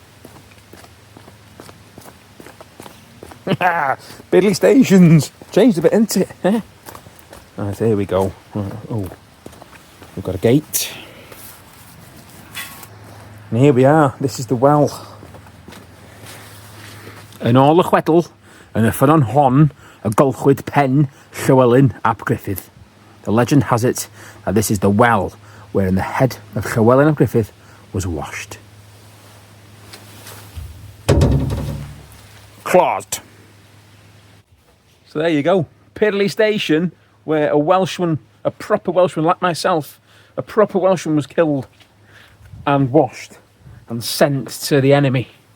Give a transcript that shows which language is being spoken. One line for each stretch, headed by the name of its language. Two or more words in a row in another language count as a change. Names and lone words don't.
English: Piddly Stations! Changed a bit, isn't it? Right, there we go. Oh, we've got a gate. And here we are. This is the well.
Welsh: Yn ôl y chwedl, yn y ffynnon hon, y golchwyd pen Llywelyn ap Griffith.
English: The legend has it that this is the well wherein the head of Llywelyn ap Griffith was washed. Closed. So there you go. Piddly Station, where a Welshman, a proper Welshman like myself, a proper Welshman was killed and washed and sent to the enemy.